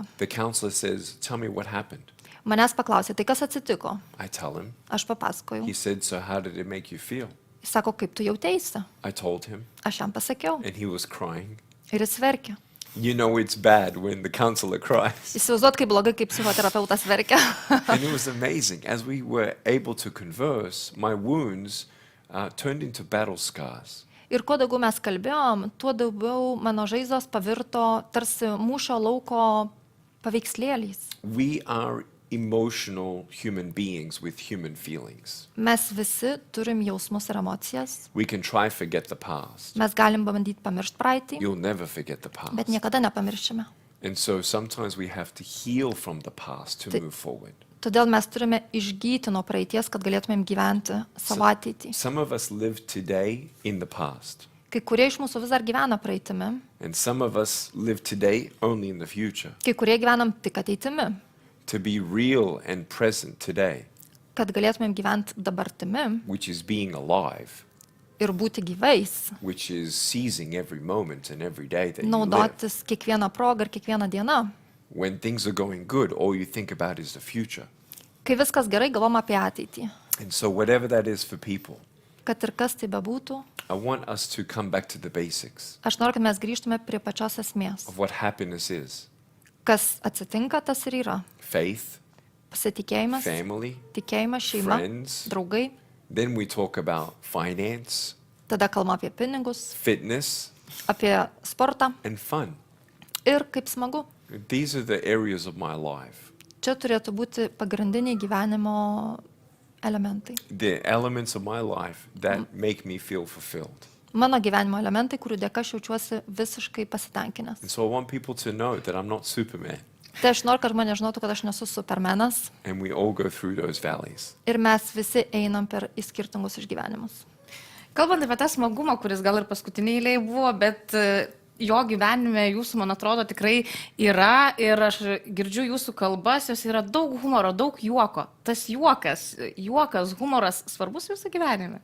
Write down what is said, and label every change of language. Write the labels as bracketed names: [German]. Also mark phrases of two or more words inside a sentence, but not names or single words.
[English] The counselor says, "Tell me what happened." [Lithuanian] Manęs paklausė, tai kas atsitiko? [English] I tell him. [Lithuanian] Aš papasakojau. [English] He said, "So how did it make you feel?" [Lithuanian] Jis sako, kaip tu jautėsi? [English] I told him, [Lithuanian] Aš jam pasakiau. [English] and he was crying. [Lithuanian] Ir jis verkė. [English] You know it's bad when the counselor cries. [Lithuanian] Įsivaizduot, kaip blogai, kaip psichoterapeutas verkia. [English] And it was amazing. As we were able to converse, my wounds turned into battle scars. [Lithuanian] Ir kuo daugiau mes kalbėjom, tuo daugiau mano žaizdos pavirto tarsi mūšio lauko paveikslėliais. [English] We are emotional human beings with human feelings. [Lithuanian] Mes visi turim jausmus ir emocijas. [English] We can try forget the past. [Lithuanian] Mes galim bandyti pamiršti praeitį, [English] You'll never forget the [Lithuanian] bet [English] past. [Lithuanian] niekada nepamiršime. [English] And so sometimes we have to heal from the past to move forward. [Lithuanian] Todėl mes turime išgyti nuo praeities, kad galėtumėm gyventi savo ateitį. [English] Some of us live today in the past, [Lithuanian] Kai kurie iš mūsų vis dar gyvena praeitimi, [English] and some of us live today only in the future. [Lithuanian] kai kurie gyvenam tik ateitimi, [English] To be real and present today, [Lithuanian] kad galėtumėm gyventi dabartimi [English] which is being alive, [Lithuanian] ir būti gyvais, [English] which is seizing every moment and every day that you live. [Lithuanian] naudotis kiekvieną progą ir kiekvieną dieną. [English] When things are going good, all you think about is the future. [Lithuanian] Kai viskas gerai, galvom apie ateitį. [English] And so whatever that is for people, [Lithuanian] Kad ir kas tai bebūtų, [English] I want us to come back to the basics [Lithuanian] aš noriu, kad mes grįžtume prie pačios esmės. [English] of what happiness is. [Lithuanian] Kas atsitinka, tas ir yra. [English] Faith, [Lithuanian] Pasitikėjimas, [English] family, [Lithuanian] tikėjimas, šeima, [English] friends. [Lithuanian] draugai. [English] Then we talk about finance, [Lithuanian] Tada kalbam apie pinigus, [English] fitness, [Lithuanian] apie sportą [English] and fun. [Lithuanian] ir kaip smagu. [English] These are the areas of my life. [Lithuanian] Čia turėtų būti pagrindiniai gyvenimo elementai. [English] The elements of my life that make me feel fulfilled. [Lithuanian] Mano gyvenimo elementai, kurių dėka aš jaučiuosi visiškai pasitenkinęs. [English] And so I want people to know that I'm not Superman, [Lithuanian] Tai aš noriu, kad žmonės žinotų, kad aš nesu supermenas [English] and we all go through those valleys. [Lithuanian] ir mes visi einam per į skirtingus išgyvenimus. Kalbant apie tą smagumą, kuris gal ir paskutiniai eilėje buvo, bet jo gyvenime jūsų, man atrodo, tikrai yra ir aš girdžiu jūsų kalbas, jos yra daug humoro, daug juoko. Tas juokas, humoras svarbus jūsų gyvenime.